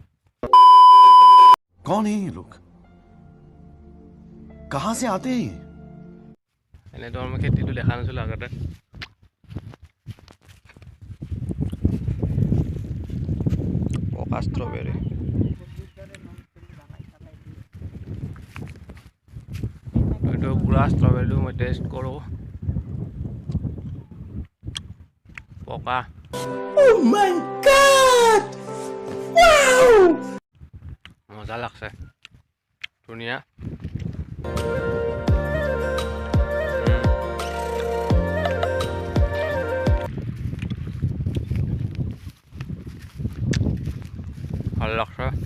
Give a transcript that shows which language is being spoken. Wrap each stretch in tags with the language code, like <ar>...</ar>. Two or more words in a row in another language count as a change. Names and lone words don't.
<hi>कौन है ये लोग कहां से आते हैं</hi> <as>এনেতো আমি খেতিটো দেখা নাছিলোঁ আগতে পকা ষ্ট্ৰবেৰী এইটো পুৰা ষ্ট্ৰবেৰীটো মই টেষ্ট কৰোঁ পকা</as> <en>Oh my god! Wow!</en> <as>মজা লাগছে ধুনীয়া ভাল লাগছে</as>